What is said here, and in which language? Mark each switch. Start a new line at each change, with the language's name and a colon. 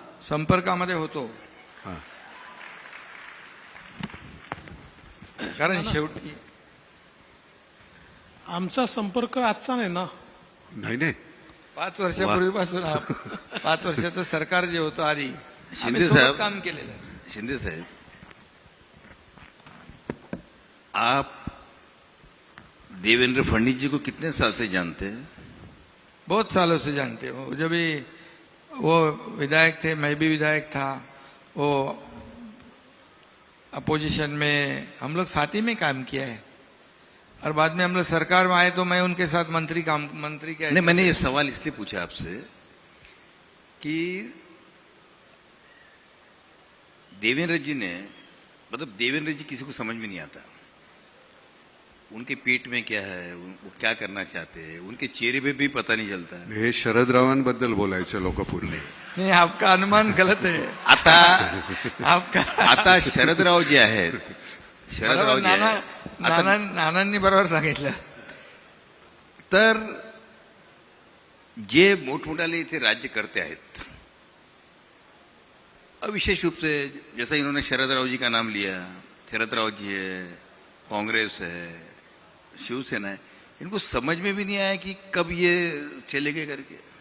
Marathi: संपर्कामध्ये होतो. हा. कारण शेवटी आमचा संपर्क आजचा नाही ना. नाही 5 वर्षापूर्वीपासून 5 वर्षाचं सरकार जे होतं आधी शिंदे आम्ही सोबत साहेब काम केलेलं आहे.
Hindi: शिंदे साहब, आप देवेंद्र फडणवीस जी को कितने साल से जानते हैं? बहुत सालों से जानते हो. जब भी वो विधायक थे, मैं भी विधायक था, वो अपोजिशन में हम लोग साथ ही में काम किया है, और बाद में हम लोग सरकार में आए तो मैं उनके साथ मंत्री के नहीं, मैंने ये सवाल इसलिए पूछा आपसे कि देवेंद्र जी ने, मतलब देवेंद्र जी किसी को समझ में नहीं आता, उनके पेट में क्या है, वो क्या करना चाहते हैं, उनके चेहरे पे भी पता नहीं चलता है.
Marathi: हे शरदरावांबद्दल बोलायचं लोकपूर्णे.
Hindi: नहीं, आपका अनुमान गलत है.
Marathi: आता शरदराव जे आहेत, शरदराव जे आहेत, आता नानांनी बरोबर सांगितलं. तर जे मोठमोठाले इथे राज्य करते आहेत,
Hindi: विशेष रूप से जैसा इन्होंने शरदराव जी का नाम लिया, शरदराव जी है, कांग्रेस है, शिवसेना है, इनको समझ में भी नहीं आया कि कब ये चलेंगे करके.